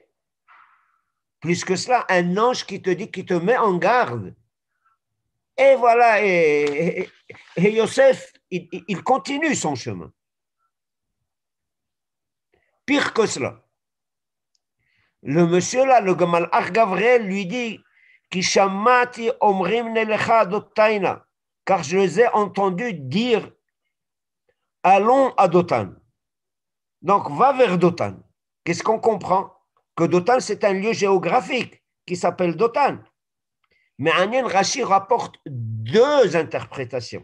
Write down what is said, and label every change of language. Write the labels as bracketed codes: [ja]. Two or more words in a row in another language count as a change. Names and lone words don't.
[fr] Plus que cela, un ange qui te met en garde. Et voilà, et Yosef, il continue son chemin. Pire que cela. Le monsieur là, le Malach Gabriel lui dit, [he] כי שמעתי אומרים נלכה דתינה, [fr] car je les ai entendus dire allons à Dotan. Donc va vers Dotan. Qu'est-ce qu'on comprend? Que Dotan c'est un lieu géographique qui s'appelle Dotan. Mais Anen Rashi rapporte deux interprétations.